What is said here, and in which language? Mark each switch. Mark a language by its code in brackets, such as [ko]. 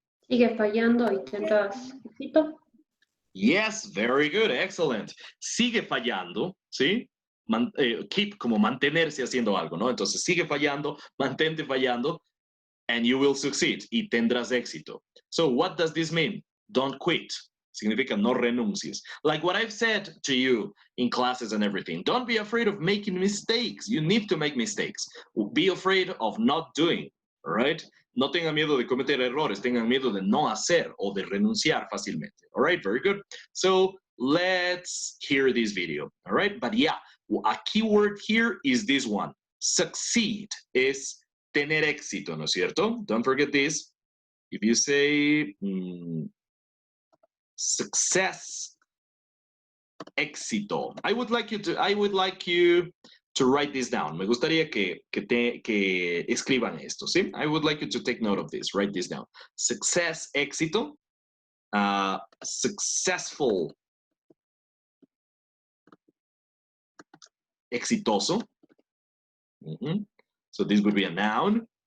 [es] Sigue fallando y tendrás éxito. [en] Yes, very good, excellent. [es] Sigue fallando, ¿sí? Keep como mantenerse haciendo algo, ¿no? Entonces sigue fallando, mantente fallando, [en] and you will succeed, [es] y tendrás éxito. [en] So what does this mean? Don't quit. [es] Significa no renuncies. [en] Like what I've said to you in classes and everything. Don't be afraid of making mistakes. You need to make mistakes. Be afraid of not doing, all right? [es] No tengan miedo de cometer errores, tengan miedo de no hacer o de renunciar fácilmente. [en] All right, very good. So let's hear this video, all right? But yeah, a key word here is this one. [es] Succeed es tener éxito, ¿no es cierto? [en] Don't forget this. If you say success, éxito. I would like you to write this down. [es] Me gustaría que escriban esto, ¿sí? [en] I would like you to take note of this. Write this down. Success, éxito. Successful, exitoso. So this would be a noun.